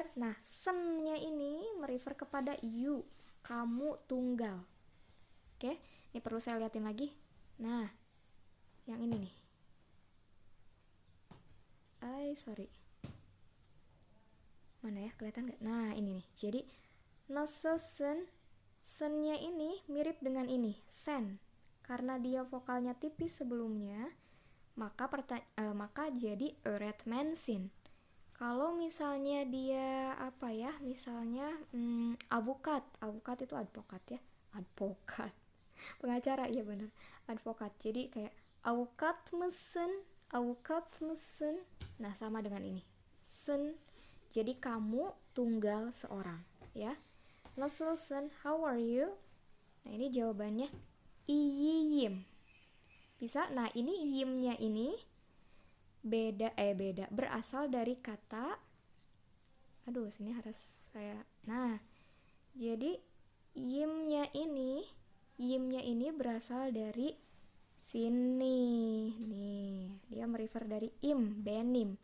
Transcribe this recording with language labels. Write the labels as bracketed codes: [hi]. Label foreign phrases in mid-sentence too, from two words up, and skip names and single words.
[id] Nah, sen-nya ini merefer kepada you, kamu tunggal. Oke, ini perlu saya liatin lagi. Nah, yang ini nih. Sorry. Mana ya, kelihatan nggak? Nah, ini nih. Jadi, [tr] nasılsın, [id] sen-nya ini mirip dengan ini, sen. Karena dia vokalnya tipis sebelumnya, maka jadi öğretmensin. Kalau misalnya dia apa ya, misalnya avukat itu advokat ya, pengacara, iya benar, advokat. Jadi kayak [tr] avukat mısın, [id] nah sama dengan ini, sen. Jadi kamu tunggal seorang ya. [tr] Nasılsın, [en] how are you? [id] Nah ini jawabannya iyim. Bisa? Nah, ini yimnya ini beda berasal dari kata, aduh sini harus saya, nah jadi yimnya ini berasal dari sini nih, dia merefer dari benim.